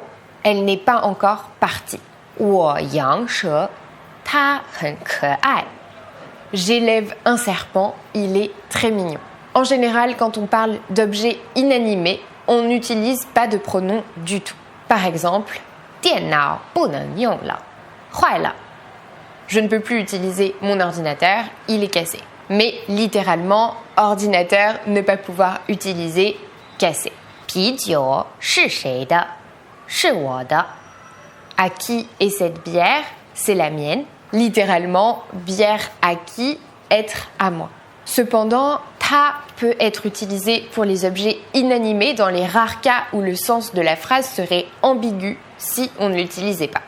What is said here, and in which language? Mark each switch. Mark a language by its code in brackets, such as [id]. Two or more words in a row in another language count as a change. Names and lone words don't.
[fr] Elle n'est pas encore partie. [zh] 我养蛇, 它很可爱. [fr] J'élève un serpent, il est très mignon. En général, quand on parle d'objets inanimés, on n'utilise pas de pronom du tout. Par exemple, [zh] 电脑不能用了, 坏了. [fr] Je ne peux plus utiliser mon ordinateur, il est cassé. Mais littéralement, ordinateur, ne pas pouvoir utiliser cassé. [zh] 啤酒是谁的? 是我的. [fr] À qui est cette bière? C'est la mienne. Littéralement, bière à qui? Être à moi. Cependant, ta peut être utilisé pour les objets inanimés dans les rares cas où le sens de la phrase serait ambigu si on ne l'utilisait pas.